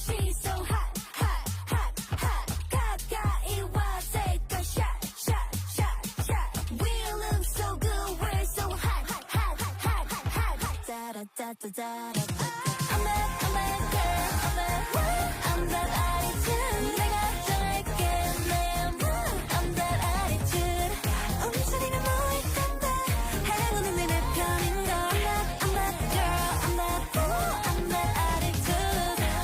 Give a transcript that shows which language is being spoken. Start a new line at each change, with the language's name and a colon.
English: She's so hot, hot, hot, hot.
Korean: 가까이 와서 또
English: shot, shot, shot, shot. We look so good, we're so hot, hot, hot, hot, hot, hot. Da da da da da da. I'm that girl, I'm that attitude.
Korean: 내가 정할게 내 mood.
English: I'm that attitude.
Korean: 움츠리는 모일 건데 행운은 내 편인 걸.
English: I'm that girl, I'm that fool, I'm that attitude.